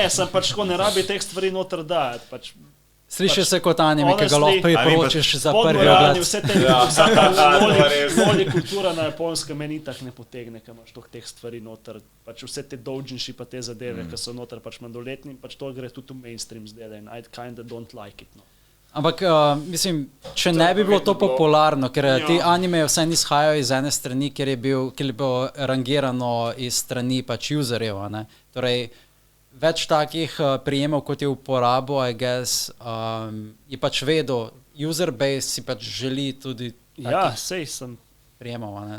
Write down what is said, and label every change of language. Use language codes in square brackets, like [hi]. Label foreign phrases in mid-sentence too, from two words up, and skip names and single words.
[sl] Ne, sem pač tako, ne rabi teh stvari noter dajati. Pač, sliši se kot anime, ki ga lahko priporočiš za prvi ogled. Vse te kultura na Japonskem meni tak ne potegne, ker imaš teh stvari noter. Pač vse te doujinshi pa te zadeve, ki so noter pač mladoletni, pač to gre tudi v mainstream zdaj. [en] And I kinda don't like it, no. [sl] Ampak, mislim, če ne bi bilo to popularno, ker ti anime vsaj izhajajo iz ene strani, kjer je bilo rangirano iz strani pač userjev, ne. Torej, več takih prijemov, kot je uporabo, [en] I guess, [sl] je pač vedel, [en] user base [sl] si pač želi tudi takih prijemov, ne.